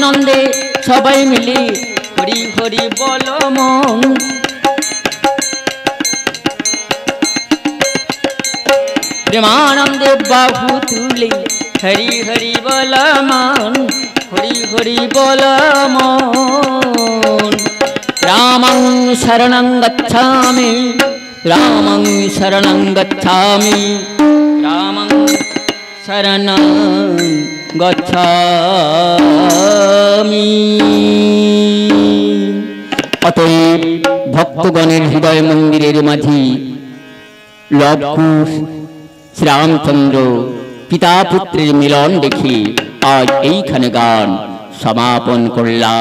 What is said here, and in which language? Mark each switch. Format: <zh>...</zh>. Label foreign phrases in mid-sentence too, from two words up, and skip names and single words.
<bn>প্রেমানন্দে সবাই মিলে হরি হরি বল মন। প্রেমানন্দে বাহু তুলে হরি হরি বল মন, হরি হরি বল মন।</bn> <sa>रामं शरणं गच्छामि, रामं शरणं गच्छामि, रामं शरणं गच्छामि।</sa> <bn>অতএব ভক্তগণের হৃদয় মন্দিরের মাঝি লবকুশ শ্রীরামচন্দ্র পিতা পুত্রের মিলন দেখি আজ এইখানে গান সমাপন করলাম।</bn>